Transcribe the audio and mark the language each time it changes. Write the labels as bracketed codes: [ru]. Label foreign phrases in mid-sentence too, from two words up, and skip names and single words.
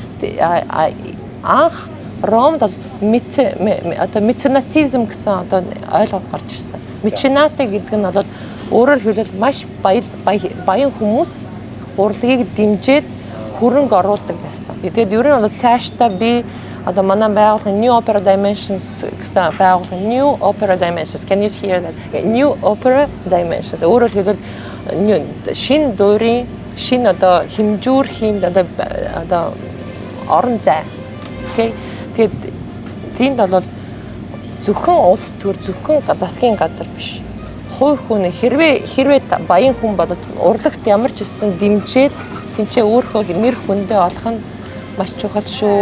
[mn] Анх Ромд одоо меценатизм гэсэн одоо ойлголт гарч ирсэн. Меценате гэдэг нь бол өөрөөр хэлбэл маш баян хүмүүс урлагийг дэмжиж хөрөнгө оруулдаг байсан. Тэгээд ер нь бол цаашдаа би одоо манай байгууллагын New Opera Dimensions гэсэн байгууллагын New Opera Dimensions [en] can you hear that? [mn] New Opera Dimensions өөрөөр хэлбэл шинэ дуурийн шинэ одоо хэмжүүр хиймд одоо орон зай. Окей. Тэгээд тийнд бол зөвхөн улс төр зөвхөн засгийн газар биш. хувь хүн хэрвээ баян хүн болоод урлагт ямар ч хэлсэн дэмжиж тэнцээ өөрийнхөө нэр хүндээ олох нь маш чухал шүү.